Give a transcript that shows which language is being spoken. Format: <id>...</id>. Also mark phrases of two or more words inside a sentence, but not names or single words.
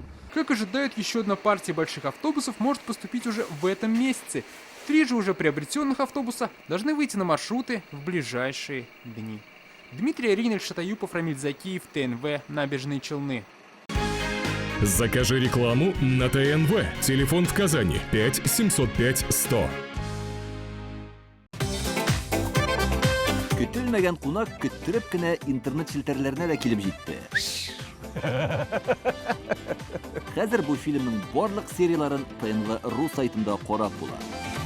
<ru>Как ожидают, еще одна партия больших автобусов может поступить уже в этом месяце. 3 же уже приобретенных автобуса должны выйти на маршруты в ближайшие дни. Дмитрий Аринель, Шатаюпов, Рамиль Закиев, ТНВ, Набережные Челны. Закажи рекламу на ТНВ. Телефон в Казани 5 705 100.</ru> <tt>Көтелмәгән кунак көттөреп кенә интернет челтәрләренә дә килеп җитте. Хәзер бу фильмның барлык серияларын ТНВ.ру сайтында карап була.</tt>